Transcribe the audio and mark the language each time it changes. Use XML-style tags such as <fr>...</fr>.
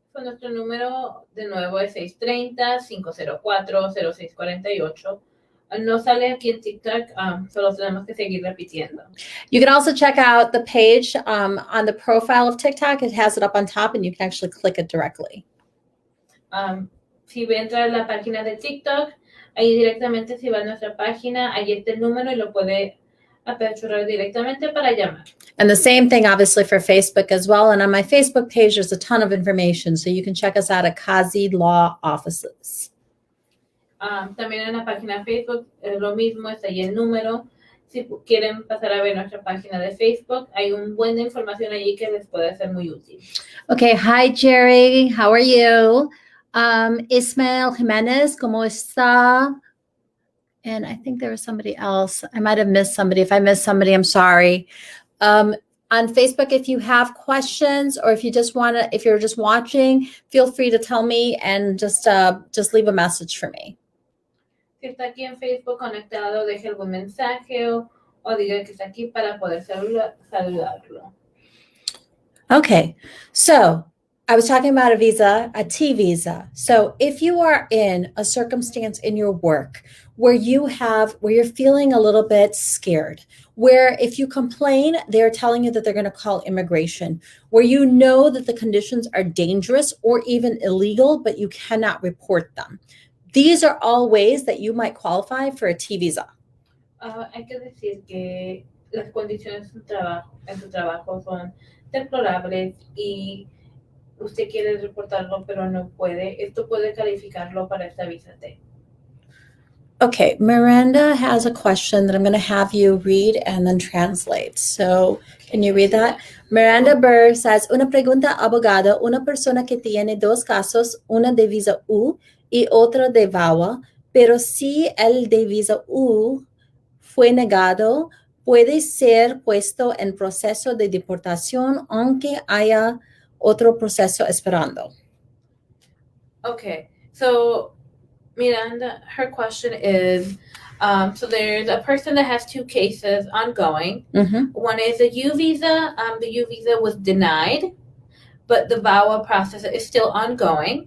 <es>Nuestro número de nuevo es 630-504-0648. No sale aquí en TikTok, solo tenemos que seguir repitiendo.</es> <en>You can also check out the page on the profile of TikTok. It has it up on top, and you can actually click it directly.</en> <es>Si entra a la página de TikTok, ahí directamente si va a nuestra página, ahí está el número y lo puede aperturar directamente para llamar.</es> <en>And the same thing, obviously, for Facebook as well. And on my Facebook page, there's a ton of information. So you can check us out at Qazi Law Offices.</en> <es>También en la página de Facebook es lo mismo, está ahí el número. Si quieren pasar a ver nuestra página de Facebook, hay un buen de información allí que les puede ser muy útil.</es> <en>Okay, hi, Jerry. How are you?</en> <es>Ismael Jimenez, ¿cómo está?</es> <en>And I think there was somebody else. I might have missed somebody. If I missed somebody, I'm sorry. On Facebook, if you have questions or if you're just watching, feel free to tell me and just leave a message for me.</en> <es>Si está aquí en Facebook conectado, deje algún mensaje o diga que está aquí para poder saludarlo.</es> <en>Okay, so I was talking about a visa, a T visa. So if you are in a circumstance in your work where you're feeling a little bit scared, where if you complain, they're telling you that they're going to call immigration, where you know that the conditions are dangerous or even illegal, but you cannot report them. These are all ways that you might qualify for a T visa.</en> <es>Hay que decir que las condiciones en su trabajo son deplorables y usted quiere reportarlo, pero no puede. Esto puede calificarlo para esta visa T.</es> <en>Okay, Miranda has a question that I'm going to have you read and then translate. So, can you read that? Miranda Burr says,</en> <es>una pregunta, abogado, una persona que tiene dos casos, una de visa U y otra de VAWA, pero si el de visa U fue negado, puede ser puesto en proceso de deportación aunque haya otro proceso esperando.</es> <en>Okay, so Miranda, her question is, so there's a person that has two cases ongoing. Mm-hmm. One is a U visa. The U visa was denied, but the VAWA process is still ongoing.</en>